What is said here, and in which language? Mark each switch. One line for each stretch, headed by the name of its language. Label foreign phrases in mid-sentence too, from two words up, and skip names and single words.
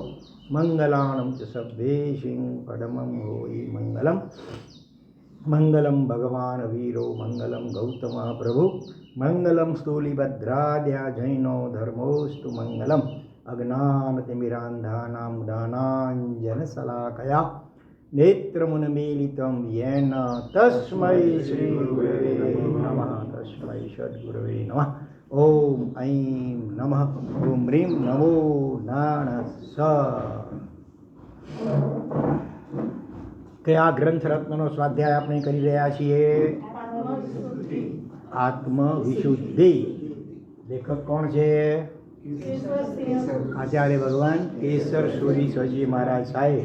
Prakrit languages: મંગલાણં ચ સબ્બેશિં પડમં હોઈ મંગલમ મંગલમ
Sanskrit: ભગવાન વીરો મંગલમ ગૌતમા પ્રભુ મંગલમ સ્થૂલિભદ્રાદ્યા જૈનો ધર્મોસ્તુ મંગલમ અજ્ઞાનતિમિરાંધાનાં જ્ઞાનાંજનશલાકયા નેત્રમુન્મીલિतं येन तस्मै श्रीगुरवे नमः तस्मै सद्गुरवे नमः ओम ऐं नमः ओम ह्रीं नमो नारायणाय
Gujarati: કયા ગ્રંથ રત્નનો સ્વાધ્યાય આપણે કરી રહ્યા છીએ? આત્મવિશુદ્ધિ. લેખક કોણ છે? આચાર્ય ભગવાન કેસર સૂરી સ્વજી મહારાજ સાહેબ.